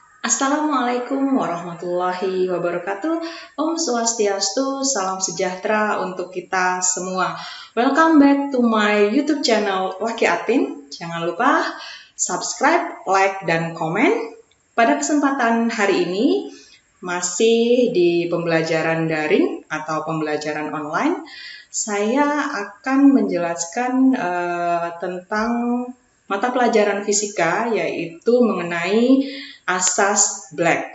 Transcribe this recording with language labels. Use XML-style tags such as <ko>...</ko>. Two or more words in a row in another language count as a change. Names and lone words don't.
<ar>السلام عليكم ورحمة الله وبركاته.</ar> <ban>Om Swastiastu,</ban> <id>salam sejahtera untuk kita semua.</id> <en>Welcome back to my YouTube channel Waki Atin.</en> <id>Jangan lupa subscribe, like, dan komen. Pada kesempatan hari ini masih di pembelajaran daring atau pembelajaran online. Saya akan menjelaskan tentang mata pelajaran fisika, yaitu mengenai asas Black.</id>